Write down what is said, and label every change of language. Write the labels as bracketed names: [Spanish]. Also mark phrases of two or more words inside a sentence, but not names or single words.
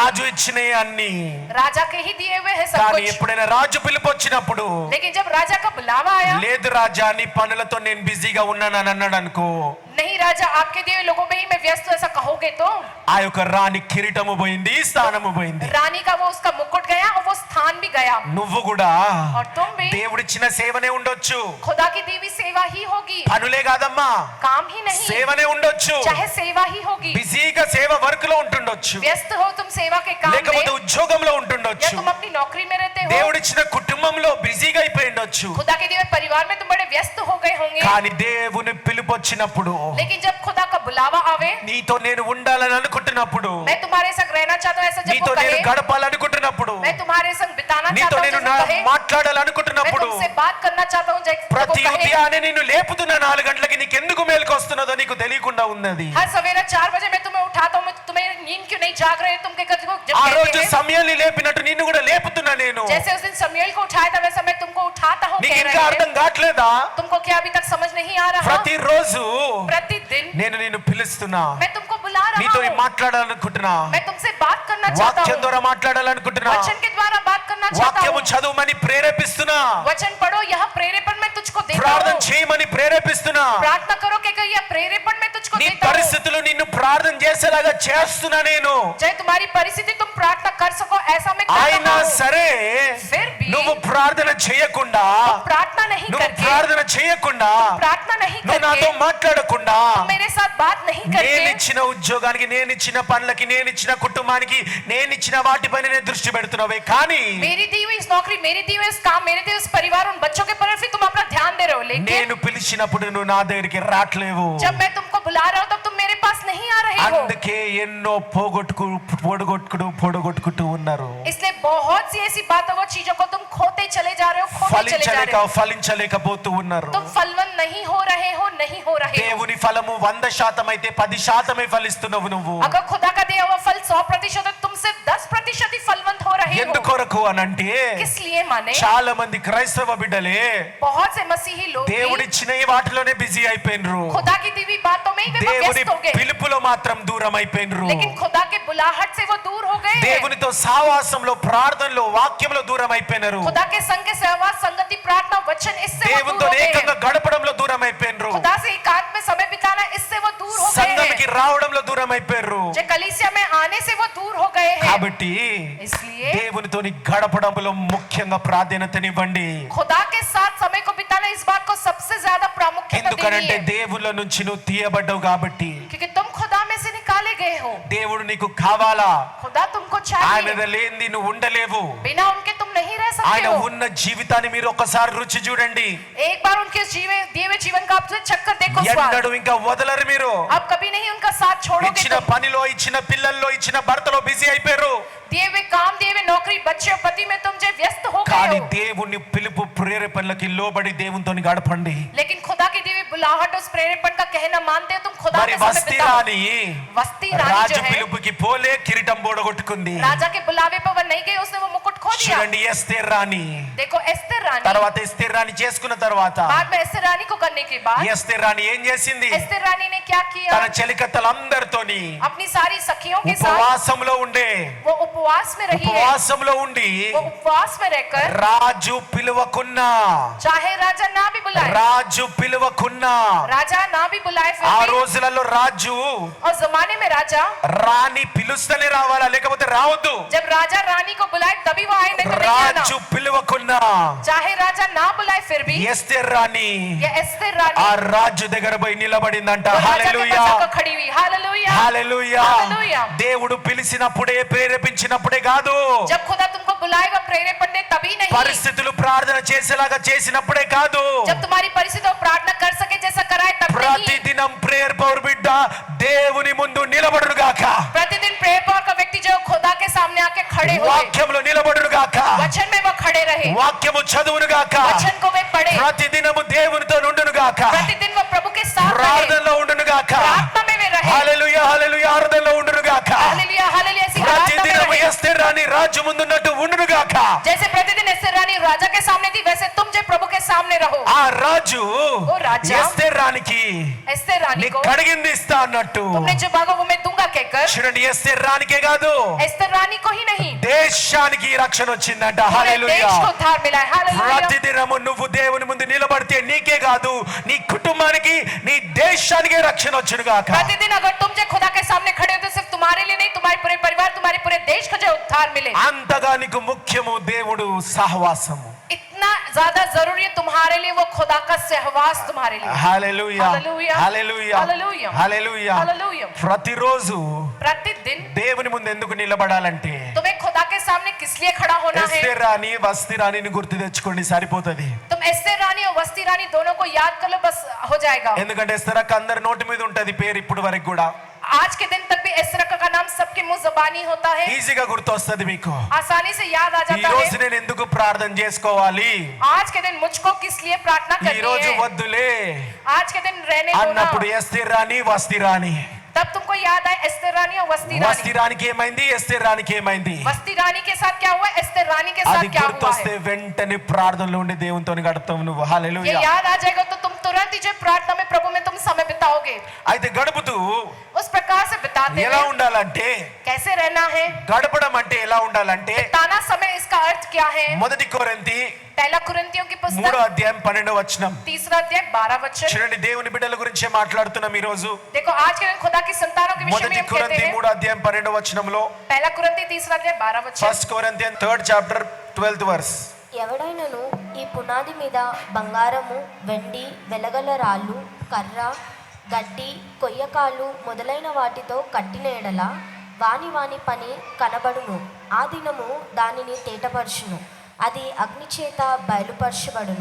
[Telugu] రాజు ఇచ్చినే అన్ని. [Hindi] राजा के ही दिए हुए है सब [Telugu] కానీ [Hindi] कुछ। [Telugu] ఎప్పుడైనా రాజు పిలుపు వచ్చినప్పుడు, [Hindi] लेकिन जब राजा का बुलावा आया, [Telugu] లేదు రాజా నీ పనులతో నేను బిజీగా ఉన్నానని అన్నాడు అనుకో, [Hindi] नहीं राजा आपके दिए हुए लोगों में ही मैं व्यस्त हूं ऐसा कहोगे तो, [Telugu] ఆ యొక్క రాణి కిరీటము పోయింది, స్థానము పోయింది. [Hindi] रानी का वो उसका मुकुट गया और वो स्थान भी गया। [Telugu] నువ్వు కూడా [Hindi] और तुम भी [Telugu] దేవుడిచ్చిన సేవనే ఉండొచ్చు, [Hindi] खुदा की दी हुई सेवा ही होगी, [Telugu] పనులే కాదమ్మా, [Hindi] काम ही नहीं, [Telugu] సేవనే ఉండొచ్చు. [Hindi] चाहे सेवा ही होगी। [Telugu] బిజీగా సేవ వర్క్ లో ఉంటుండొచ్చు, [Hindi] व्यस्त हो तुम सेवा के काम [Telugu] లేకపోతే [Hindi] में, [Telugu] ఉద్యోగంలో [Hindi] या [Telugu] ఉంటుండొచ్చు, [Hindi] तुम अपनी नौकरी में रहते हो, [Telugu] దేవుడిచ్చిన కుటుంబంలో బిజీగా అయిపోయి ఉండొచ్చు. [Hindi] खुदा के दिए हुए परिवार में तुम बड़े व्यस्त हो गए होंगे। [Telugu] కానీ దేవుని పిలుపు వచ్చినప్పుడు, [Hindi] लेकिन जब खुदा का बुलावा आवे, [Telugu] నీతో నేను ఉండాలని అనుకుంటున్నప్పుడు, [Hindi] मैं तुम्हारे संग रहना चाहता हूँ ऐसा जब [Telugu] నీతో [Hindi] वो [Telugu] నేను [Hindi] कहे, [Telugu] గడపాలనుకుంటున్నప్పుడు, [Hindi] मैं तुम्हारे संग कहे, मैं [Telugu] మాట్లాడాలనుకుంటున్నప్పుడు [Hindi] तुमसे बात करना चाहता हूँ जैसे [Telugu] ప్రతి [Hindi] वो कहे, [Telugu] ఉదయాన్నే నిన్ను లేపుతున్న 4 గంటలకి నీకు ఎందుకు మేలుకు వస్తున్నదో నీకు తెలియకుండా ఉన్నది. [Hindi] हर सवेरा 4 बजे मैं तुम्हें उठाता हूँ, मैं तुम्हें नींद क्यों नहीं जाग रहे हो, तुम क्या करते हो? जब [Telugu] ఆ [Hindi] कहते [Telugu] రోజు [Hindi] हैं, [Telugu] సమయల్ని లేపినట్టు నిన్ను కూడా లేపుతున్నా నేను. [Hindi] जैसे उस दिन समूएल को उठाया था वैसा मैं तुमको उठाता हूँ [Telugu] నీకు [Hindi] कह [Telugu] ఇంకా [Hindi] रहे [Telugu] అర్థం [Hindi] हैं। [Telugu] కావట్లేదా? [Hindi] तुमको क्या अभी तक समझ नहीं आ रहा? [Telugu] ప్రతిరోజు [Hindi] प्रतिदिन [Telugu] నేను నిన్ను పిలుస్తున్నా, [Hindi] मैं तुमको बुला रहा [Telugu] నీతో [Hindi] हूँ, [Telugu] మాట్లాడాలనుకుంటున్నా, [Hindi] मैं तुमसे बात करना चाहता [Telugu] వాక్యం [Hindi] हूँ, [Telugu] ద్వారా మాట్లాడాలనుకుంటున్నా, [Hindi] वचन के द्वारा बात करना चाहता [Telugu] వాక్యము [Hindi] हूँ। [Telugu] చదువుమని ప్రేరేపిస్తున్నా, [Hindi] वचन पढ़ो, यह प्रेरेपण मैं तुझको देता [Telugu] ప్రార్థన [Hindi] हूँ। [Telugu] చేయమని ప్రేరేపిస్తున్నా. [Hindi] प्रार्थना करो कि यह प्रेरेपण मैं तुझको [Telugu] నీ [Hindi] देता हूँ। [Telugu] పరిస్థితులు నిన్ను ప్రార్థన చేసేలాగా చేస్తున్నా నేను. [Hindi] चाहे तुम्हारी परिस्थिति तुम प्रार्थना कर सको ऐसा मैं कर [Telugu] అయినా [Hindi] रहा हूँ। [Telugu] సరే [Hindi] फिर भी [Telugu] నువ్వు ప్రార్థన చేయకుండా, [Hindi] तुम प्रार्थना नहीं [Telugu] నువ్వు [Hindi] करके, [Telugu] ప్రార్థన చేయకుండా, [Hindi] प्रार्थना नहीं [Telugu] నువ్వు నాతో [Hindi] करके, [Telugu] మాట్లాడకుండా, [Hindi] तुम मेरे साथ बात नहीं करके, [Telugu] నేనిచ్చిన ఉద్యోగానికి, నేనిచ్చిన పనులకి, నేనిచ్చిన కుటుంబానికి, నేనిచ్చిన వాటిపైన నేను దృష్టి పెడుతున్నావే కానీ [Hindi] मेरी दी हुई इस नौकरी, मेरी दी हुई इस काम, मेरे दी हुई इस परिवार, उन बच्चों के पर फिर तुम अपना ध्यान दे रहे हो। लेकिन [Telugu] నేను పిలిచినప్పుడు నువ్వు నా దగ్గరికి రాట్లేవు. [Hindi] जब मैं तुमको बुला रहा हूँ तब तुम मेरे पास नहीं आ रहे हो। [Telugu] అందుకే ఎన్నో పొడగొట్టుకుంటూ ఉన్నారు. [Hindi] इसलिए बहुत सी ऐसी बातों व चीजों को तुम खोते चले जा रहे हो, खोते चले जा रहे हो। [Telugu] ఫలించలేకపోతూ ఉన్నారు. [Hindi] तुम फलवन नहीं हो रहे हो, नहीं हो रहे हो। [Telugu] దేవుని ఫలము 100% అయితే 10% ఫలిస్తున్నావు నువ్వు. [Hindi] अगर खुदा का दिया हुआ फल 100% है, तुम सिर्फ 10% ही फलवंत हो रहे हो। [Telugu] ఎందుకొరకు అనంటే [Hindi] किस लिए माने? [Telugu] చాలా మంది క్రైస్తవ బిడ్డలే [Hindi] बहुत से मसीही लोग भी [Telugu] దేవుడిచ్చిన ఈ వాటిలోనే బిజీ అయిపోయినరు. [Hindi] खुदा की दी हुई बातों में ही वे [Telugu] దేవుని [Hindi] व्यस्त हो गए, [Telugu] పిలుపులో మాత్రం దూరం అయిపోయినరు. [Hindi] लेकिन खुदा के बुलाहट से वो दूर हो गए। [Telugu] దేవునితో సావాసంలో, ప్రార్థనలో, వాక్యంలో దూరం అయిపోయినరు. [Hindi] खुदा के संग के सहवास, संगति, प्रार्थना, वचन, इससे वो [Telugu] దేవునితో [Hindi] दूर हो गए [Telugu] ఏకంగా [Hindi] हैं। [Telugu] గడపడంలో దూరం అయిపోయినరు. [Hindi] खुदा से एकांत में समय बिताना, इससे वो दूर हो गए [Telugu] సంఘానికి [Hindi] हैं। [Telugu] రావడంలో దూరం అయిపోయారు. [Hindi] जो कलीसिया में आने से वो दूर हो गए हैं। [Telugu] కాబట్టి [Hindi] इसलिए [Telugu] దేవునితోని గడపడంలో ముఖ్యంగా ప్రాధాన్యతనివ్వండి. [Hindi] खुदा के साथ समय को बिताना, इस बात को सबसे ज्यादा प्रामुख्यता देनी [Telugu] ఎందుకంటే [Hindi] है, [Telugu] దేవుళ్ళ నుంచి నువ్వు తీయబడ్డావు కాబట్టి. [Hindi] क्योंकि तुम खुदा में से निकाले गए हो। [Telugu] దేవుడు నీకు కావాలా? [Hindi] खुदा तुमको [Telugu] ఆయన [Hindi] चाहिए, [Telugu] లేనిది నువ్వు ఉండలేవు. [Hindi] बिना उनके तुम नहीं रह [Telugu] ఆయన [Hindi] सकते हो। [Telugu] ఉన్న జీవితాన్ని మీరు ఒకసారి రుచి చూడండి. [Hindi] एक बार उनके दिए हुए जीवन का आप चक्कर देखो, स्वाद। [Telugu] ఎన్నడూ ఇంకా వదలరు మీరు. [Hindi] आप कभी नहीं उनका साथ छोड़ोगे। [Telugu] ఇచ్చిన [Hindi] तुम [Telugu] పనిలో, ఇచ్చిన పిల్లల్లో, ఇచ్చిన భర్తలో బిజీ అయిపోయారు. [Hindi] दिए हुए काम, दिए हुए नौकरी, बच्चे और पति में तुम जो व्यस्त हो गए [Telugu] కానీ [Hindi] हो। [Telugu] దేవుని పిలుపు ప్రేరేపణలకి లోబడి దేవునితోని గడపండి. [Hindi] लेकिन खुदा की दी हुई बुलाहट, उस प्रेरेपण का कहना मानते हो, तुम खुदा [Telugu] మరి [Hindi] के समय [Telugu] వస్తి [Hindi] बिताओ। [Telugu] రాని [Hindi] वस्ती रानी [Telugu] రాజు [Hindi] जो है, [Telugu] పిలుపుకి పోలే, కిరీటం బోడగొట్టుకుంది. [Hindi] राजा के बुलावे पर वह नहीं गई, उसने वो मुकुट खो दिया। [Telugu] చూడండి ఎస్తేర్ రాణి. [Hindi] देखो एस्तेर रानी, [Telugu] తర్వాత ఎస్తేర్ రాణి చేసుకున్న తర్వాత [Hindi] बाद में एस्तेर रानी को करने के बाद [Telugu] ఎస్తేర్ రాణి ఏం చేసింది? [Hindi] एस्तेर रानी ने क्या किया? [Telugu] తన చెలికత్తలందరితోని [Hindi] अपनी सारी सखियों के साथ [Telugu] ఉపవాసంలో ఉండే, [Hindi] वो उपवास में रही है। [Telugu] ఉపవాసంలో ఉండి [Hindi] वो उपवास में रहकर, [Telugu] రాజు పిలువకున్నా, [Hindi] चाहे राजा ना भी बुलाए, [Telugu] రాజు పిలువకున్నా, [Hindi] राजा ना भी बुलाए, फिर [Telugu] ఆ [Hindi] भी, [Telugu] రోజులలో రాజు [Hindi] और जमाने में राजा [Telugu] రాణి పిలుస్తేనే రావాలా, లేకపోతే రావద్దు. [Hindi] जब राजा रानी को बुलाए तभी वो आए, नहीं तो नहीं आना। [Telugu] రాజు పిలువకున్నా [Hindi] चाहे राजा ना बुलाए फिर भी [Telugu] ఎస్తేర్ రాణి [Hindi] ये एस्तेर रानी [Telugu] ఆ రాజు దగ్గర పోయి నిలబడిందంట. [Hindi] वो राजा के [Telugu] హల్లెలూయా, [Hindi] पास जाकर खड़ी हुई। हालेलुया, [Telugu] హల్లెలూయా. [Hindi] हालेलुया। [Telugu] దేవుడు పిలిచినప్పుడే, ప్రేరేపించినప్పుడే కాదు, [Hindi] जब खुदा तुमको बुलाए वह प्रेरेपण दे तभी नहीं, [Telugu] పరిస్థితులు ప్రార్థన చేసేలాగా చేసినప్పుడే కాదు, [Hindi] जब तुम्हारी परिस्थितियों प्रार्थना कर सके जैसा कराए तब नहीं। [Telugu] ప్రతిదినం [English] prayer power [Telugu] బిడ్డ దేవుని ముందు నిలబడును గాక, [Hindi] प्रतिदिन [English] prayer power [Hindi] का व्यक्ति जो खुदा के सामने आके खड़े हुए, [Telugu] వాక్యంలో నిలబడును గాక, [Hindi] वचन में वो खड़े रहे, [Telugu] వాక్యము చదువును గాక, [Hindi] वचन को वे पढ़े, [Telugu] ప్రతిదినము దేవునితో ఉండును గాక, [Hindi] प्रतिदिन वो प्रभु के साथ रहे, [Telugu] ప్రార్థనలో ఉండును గాక. [Hindi] प्रार्थना में वे रहे। [Telugu] హల్లెలూయా, హల్లెలూయా. ఆరాధనలో ఉండును గాక. [Hindi] हालेलुया, हालेलुया। ऐसी प्रार्थना में [Telugu] ప్రతిదినము [Hindi] रहे। [Telugu] ఎస్తేర్ రాణి రాజు ముందున్నట్టు ఉండును గాక. [Hindi] जैसे प्रतिदिन एस्तेर रानी राजा के सामने थी, वैसे तुम जो प्रभु के सामने रहो। [Telugu] ఆ రాజు ఓ రాజా, ఎస్తేర్ రాణికి [Hindi] एस्तेर रानी [Telugu] నీ [Hindi] को [Telugu] కడిగింది ఇస్తా అన్నట్టు. [Hindi] तुमने जो मांगा वो मैं दूंगा कहकर, [Telugu] చూడండి ఎస్తేర్ రాణికే కాదు, [Hindi] एस्तेर रानी को ही नहीं, [Telugu] దేశానికి రక్షణ వచ్చిందంట. [Hindi] पूरे [Telugu] హల్లెలూయా. [Hindi] देश को उद्धार मिला है। हालेलुया। [Telugu] ప్రతిదినము నువ్వు దేవుని ముందు నిలబడితే నీకే కాదు, నీ కుటుంబానికి, నీ దేశానికే రక్షణ వచ్చును గాక. [Hindi] प्रतिदिन अगर तुम जो खुदा के सामने खड़े हो तो सिर्फ तुम्हारे लिए नहीं, तुम्हारे पूरे परिवार, तुम्हारे पूरे देश का जो उद्धार मिले। [Telugu] అంతగా నీకు ముఖ్యము దేవుడు సహవాసము. [Hindi] इतना ज्यादा जरूरी है तुम्हारे लिए वो खुदा का सहवास तुम्हारे लिए। [Telugu] హల్లెలూయా, హల్లెలూయా, హల్లెలూయా, హల్లెలూయా, హల్లెలూయా. హల్లెలూయా। ప్రతిరోజు [Hindi] प्रतिदिन [Telugu] దేవుని ముందు ఎందుకు నిలబడాలంటే, [Hindi] तुम्हें खुदा के सामने किस लिए खड़ा होना है? [Telugu] ఎస్తేర్ రాణి వస్తి రాణిని గుర్తు తెచ్చుకోండి, సరిపోతది. [Hindi] तुम एस्तेर रानी और वस्ती रानी दोनों को याद कर लो, बस हो जाएगा। [Telugu] ఎందుకంటే ఎస్తేర్ అక్క అందరి నోటి మీద ఉంటది పేరు ఇప్పుడు వరకు కూడా. [Hindi] आज के दिन तक भी भी इस तरह का नाम सबके मुंह ज़बानी होता है, [Telugu] ఈజీగా గుర్తొస్తుంది మీకు. [Hindi] आसानी से याद आ [Telugu] ఈ [Hindi] जाता [Telugu] రోజు [Hindi] है। [Telugu] నేను ఎందుకు ప్రార్థన చేసుకోవాలి, [Hindi] आज के दिन मुझको किस लिए प्रार्थना [Telugu] ఈ [Hindi] करनी [Telugu] రోజు [Hindi] है, [Telugu] వద్దులే [Hindi] आज के दिन रहने दो ना। [Telugu] అన్నప్పుడు ఎస్తేర్ రాణి వస్తి రాణి. [Hindi] तब तुमको याद आए एस्तेर रानी और वस्ती [Telugu] వస్తి [Hindi] रानी। [Telugu] రాణికి ఏమైంది, ఎస్తేర్ రాణికి ఏమైంది? [Hindi] वस्ती रानी के साथ क्या हुआ, एस्तेर रानी के [Telugu] అది [Hindi] साथ क्या हुआ [Telugu] గుర్తొస్తే [Hindi] है, [Telugu] వెంటనే ప్రార్థనలో ఉండి దేవునితో గడుపుతావు నువ్వు. [Hindi] ये [Telugu] హల్లెలూయా. [Hindi] याद आ जाएगा तो तुम तुरंत ही जो प्रार्थना में प्रभु में तुम समय बिताओगे। [Telugu] అయితే గడుపుతూ [Hindi] उस प्रकार से बिताते [Telugu] ఎలా [Hindi] हुए [Telugu] ఉండాలంటే, [Hindi] कैसे रहना है, [Telugu] గడపడం అంటే ఎలా ఉండాలంటే, [Hindi] ताना समय इसका अर्थ क्या है। [Telugu] మొదటి కొరింథీ [Hindi] पहला कुरिन्थियों की [Telugu] 3వ [Hindi] पुस्तक [Telugu] అధ్యాయం 12వ వచనం. [Hindi] 3रा अध्याय 12 वचन। [Telugu] చూడండి, దేవుని బిడ్డల గురించి మాట్లాడుతున్నాం ఈ రోజు. [Hindi] देखो आज के दिन खुदा की संतानों के विषय में [Telugu] మొదటి [Hindi] हम कहते [Telugu] కొరింథీ [Hindi] हैं। [Telugu] 3వ అధ్యాయం 12వ వచనంలో, [Hindi] पहला कुरिन्थी 3रा अध्याय 12 वचन। [English] 1 కొరింథియన్ 3rd chapter 12th verse. [Telugu] ఎవడైనను ఈ పునాది మీద బంగారము, వెండి, వెలగల రాళ్ళు, కర్ర, గడ్డి, కొయ్యకాలు మొదలైన వాటితో కట్టిన ఎడల వాని వాని పని కనబడును. ఆ దినము దానిని తేటపరచును, అది అగ్ని చేత బయలుపరచబడును.